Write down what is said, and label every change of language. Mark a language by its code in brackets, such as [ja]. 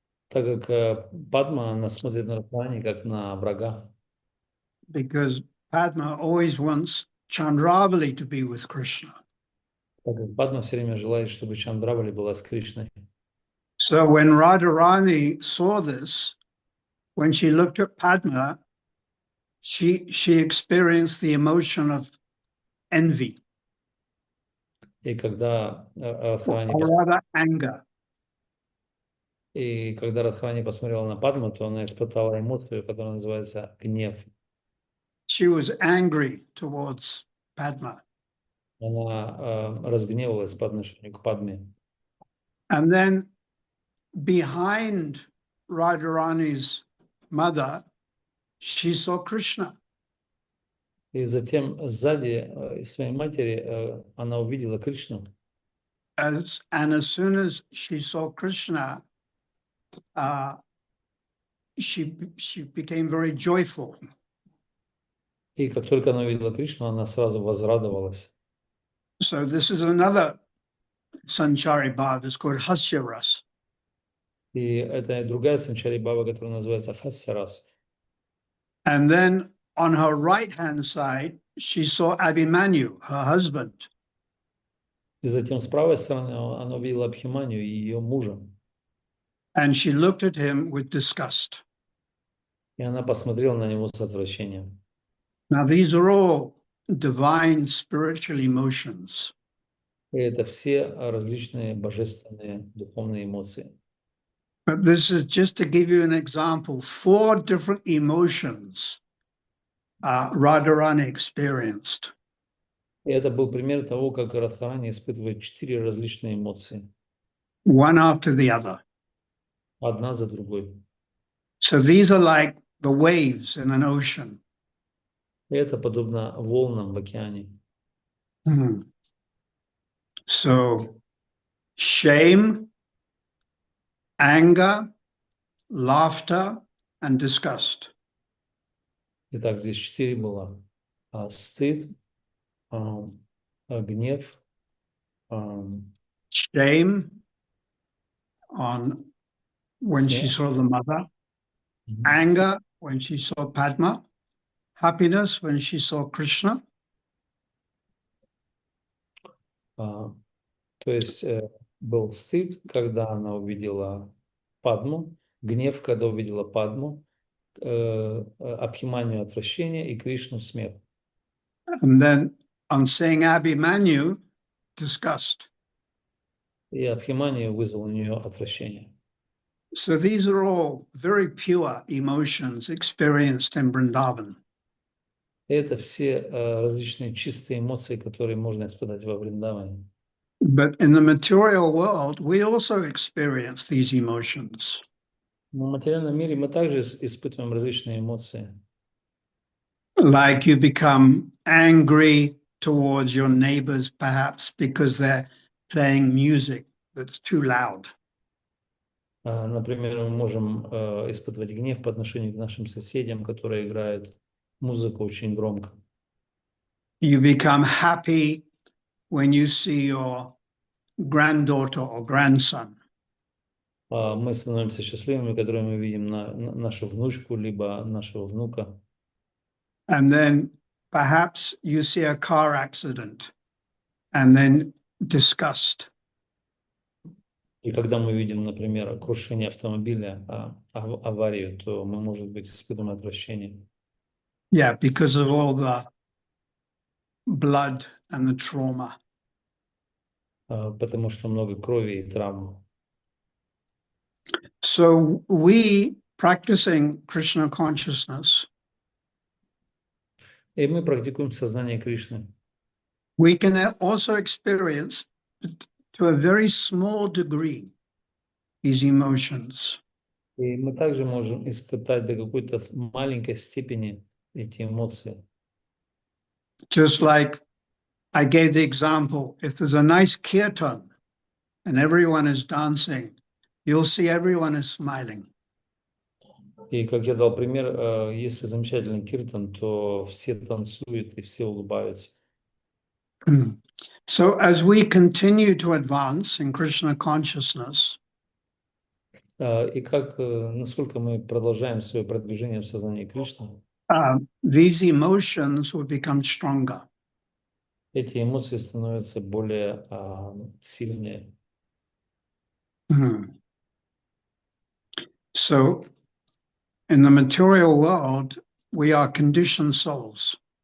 [ru] Так как Падма, она смотрит на Радхарани как на врага. [en] Because Padma always wants Chandravali to be with Krishna. [ru] Так как Падма все время желает, чтобы Чандравали была с Кришной. [en] So when Radharani saw this, when she looked at Padma, she experienced the emotion of envy, [ru] И когда Радхарани [en] or rather anger. [ru] посмотрела на Падму, то она испытала эмоцию, которая называется гнев. [en] She was angry towards Padma. [ru] Она разгневалась по отношению к Падме. [en] And then behind Radharani's mother, she saw Krishna. [ru] И затем сзади своей матери она увидела Кришну. [en] And as soon as she saw Krishna, she became very joyful. [ru] И как только она увидела Кришну, она сразу возрадовалась. [en] So this is another Sanchari Bhava. It's called Hasya Ras. [ru] И это другая санчари баба, которая называется Хасарас. [en] And then on her right-hand side, she saw Abhimanyu, her husband. [ru] И затем с правой стороны она увидела Абхиманию и ее мужа. [en] And she looked at him with disgust. [ru] И она посмотрела на него с отвращением. [en] Now, these are all divine spiritual emotions. [ru] И это все различные божественные духовные эмоции. [en] But this is just to give you an example. 4 different emotions Radharani experienced. [ru] И это был пример того, как Радхарани испытывает 4 различные эмоции. [en] One after the other. [ru] Одна за другой. [en] So these are like the waves in an ocean. [ru] И это подобно волнам в океане. [en] So shame, anger, laughter, and disgust. [ru] Итак, здесь 4 было. Стыд, гнев, [en] Shame on when she saw the mother, anger when she saw Padma, happiness when she saw Krishna. [ru] То есть был стыд, когда она увидела Падму, гнев, когда увидела Падму, Абхиманию отвращение и Кришну смех. [en] And then on seeing Abhimanyu, disgust. [ru] И Абхиманию вызвал у нее отвращение. [en] So these are all very pure emotions experienced in Vrindavan. [ru] Это все различные чистые эмоции, которые можно испытать во Вриндаване. [en] But in the material world, we also experience these emotions. [ru] Но в материальном мире мы также испытываем различные эмоции. [en] Like you become angry towards your neighbors, perhaps because they're playing music that's too loud. [ru] Например, мы можем испытывать гнев по отношению к нашим соседям, которые играют музыку очень громко. [en] You become happy when you see your granddaughter or grandson. [ru] Мы становимся счастливыми, когда мы видим нашу внучку, либо нашего внука. [en] And then perhaps you see a car accident and then disgust. [ru] И когда мы видим, например, крушение автомобиля, аварию, то мы, может быть, испытываем отвращение. [en] Yeah, because of all the blood and the trauma. [ru] Потому что много крови и травм. [en] So we, practicing Krishna consciousness, [ru] И мы практикуем сознание Кришны. [en] we can also experience to a very small degree these emotions. [ru] И мы также можем испытать до какой-то маленькой степени эти эмоции. [en] Just like I gave the example, if there's a nice kirtan and everyone is dancing, you'll see everyone is smiling. [ru] И как я дал пример, если замечательный киртан, то все танцуют и все улыбаются. [en] So as we continue to advance in Krishna consciousness, [ru] И насколько мы продолжаем свое продвижение в сознании Кришны, [en] these emotions will become stronger. [ru] эти эмоции становятся более сильнее. [en] So in the material world, we are conditioned souls.